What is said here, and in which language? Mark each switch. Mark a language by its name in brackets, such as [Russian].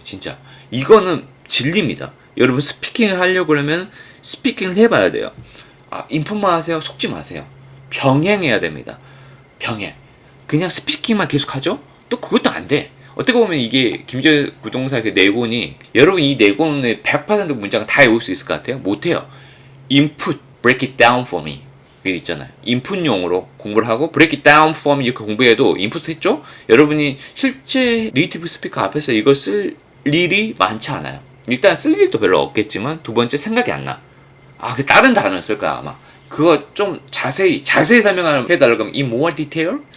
[Korean] 진짜 이거는 진리입니다. 여러분 스피킹을 하려고 그러면 스피킹을 해봐야 돼요. 인풋만 하세요. 속지 마세요. 병행해야 됩니다. 병행. 그냥 스피킹만 계속 하죠? 또 그것도 안 돼. 어떻게 보면 이게 김재우 부동산의 그 내곤이, 여러분 이 내곤의 100% 문장을 다 외울 수 있을 것 같아요? 못해요. [English] input, break it down for me. [Korean] 이게 있잖아요. 인풋용으로 공부를 하고 [English] break it down for me [Korean] 이렇게 공부해도 인풋 했죠? 여러분이 실제 네이티브 스피커 앞에서 이걸 쓸 일이 많지 않아요. 일단 쓸 일도 별로 없겠지만 두 번째 생각이 안 나. 그 다른 단어를 쓸 거야 아마. 그거 좀 자세히 설명을 해달라고 하면 [English] in more detail?